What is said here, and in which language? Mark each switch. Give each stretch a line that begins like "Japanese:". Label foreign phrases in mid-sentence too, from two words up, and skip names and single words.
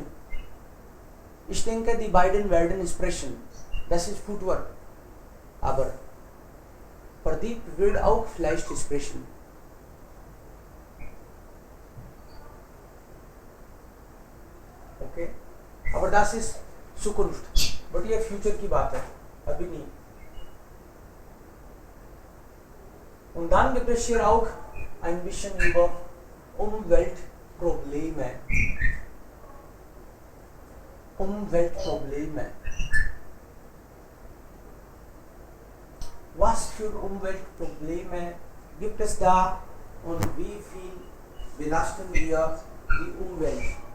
German: Ich denke, die beiden werden sprechen. Das ist Footwork. Aber Pradeep wird auch vielleicht sprechen. Okay? Aber das ist Zukunft.
Hindi: But ये future की बात है, अभी नहीं.
German: Und dann gibt es hier auch ein bisschen über Umweltprobleme. Umweltprobleme. Was für Umweltprobleme gibt es da und wie viel belasten wir die Umwelt?